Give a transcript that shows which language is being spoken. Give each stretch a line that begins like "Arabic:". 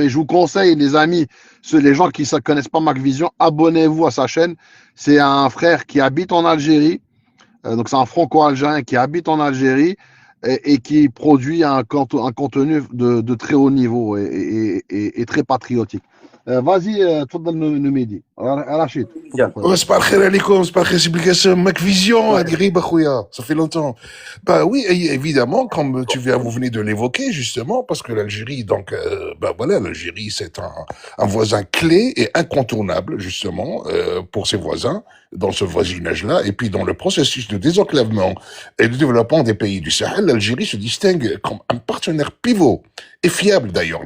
French: Et je vous conseille, les amis, les gens qui ne connaissent pas Mac Vision, abonnez-vous à sa chaîne. C'est un frère qui habite en Algérie. Donc, c'est un franco-algérien qui habite en Algérie et qui produit un contenu de très haut niveau et très patriotique. Vas-y,
Arabic: تفضل نميدي رشيد تفضل
French: Bien.
Arabic: خويا. صباح الخير عليكم صباح الخير
French: explication
Arabic: Mac Vision
French: Ouais.
Arabic: هذه غريبة خويا
French: ça fait longtemps. Bah oui évidemment comme vous venez de l'évoquer justement parce que l'Algérie donc bah voilà l'Algérie c'est un voisin clé et incontournable justement pour ses voisins dans ce voisinage-là et puis dans le processus de désenclavement et de développement des pays du Sahel, l'Algérie se distingue comme un partenaire pivot et fiable d'ailleurs.